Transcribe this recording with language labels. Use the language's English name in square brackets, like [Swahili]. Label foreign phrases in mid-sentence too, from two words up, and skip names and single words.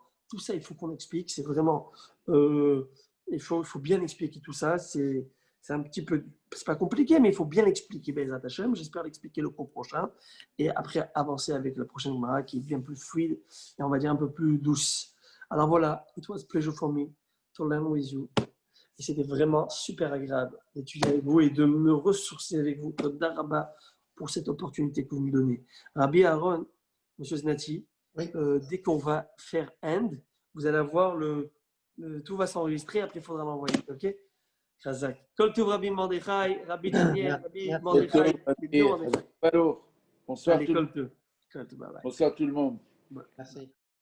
[French] Tout ça, il faut qu'on explique. C'est vraiment... il faut bien expliquer tout ça. C'est un petit peu... C'est pas compliqué, mais il faut bien l'expliquer. [Hebrew] בעזרת השם. [French] J'espère l'expliquer le cours prochain. Et après, avancer avec la prochaine Gemara qui est bien plus fluide et on va dire un peu plus douce. Alors voilà, [English] it was a pleasure for me to learn with you. [French] Et c'était vraiment super agréable d'étudier avec vous et de me ressourcer avec vous. [Hebrew] תודה רבה [French] pour cette opportunité que vous me donnez. Rabbi Aaron, Monsieur Znati, Oui. Dès qu'on va faire end, vous allez voir tout va s'enregistrer. Après, il faudra l'envoyer. Ok? Chazak. [Hebrew] כל טוב Rabbi Mordechai, Rabbi Daniel, Rabbi Mordechai. [French] Bonsoir Allez, tout, [Hebrew] כל טוב. כל טוב, [English] bye bye. [French] bonsoir tout le monde. Merci.